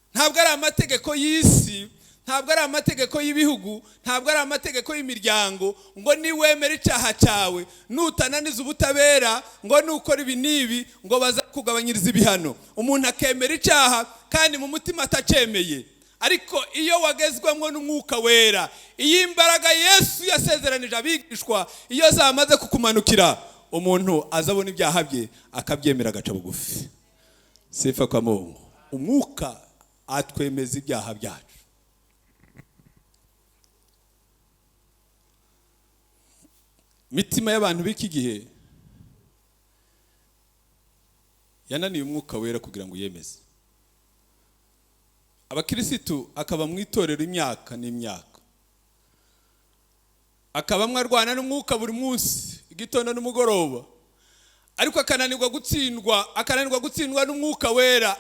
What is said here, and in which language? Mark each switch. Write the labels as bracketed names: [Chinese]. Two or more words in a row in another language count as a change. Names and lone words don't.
[Kinyarwanda] Ntabwo ari amategeko y'isi, ntabwo ari amategeko y'ibihugu, ntabwo ari amategeko y'imiryango ngo niwemera icyaha cyawe nutananiza ubutabera ngo nukora ibi nibi ngo bazakugabanyiriza ibihano. Umuntu akemera icyaha kandi mu mutima atacemeye. Ariko iyo wagezwamwo n'umwuka wera, iyi imbaraga Yesu yasezeranije abigishwa iyo zamaze kukumanukira, umuntu azabona ibyaha bye akabyemera agaca bugufi. [Swahili] Sifa kwa Mungu. [Kinyarwanda] Umwuka atwemeza ibyaha byacu. Mitima y'abantu b'iki gihe yananiye umwuka wera kugira ngo yemeze. Abakirisitu akaba mu itorero imyaka n'imyaka, akaba mwarwana n'umwuka buri munsi igitondo n'umugoroba, ariko akananirwa gutsindwa n'umwuka wera.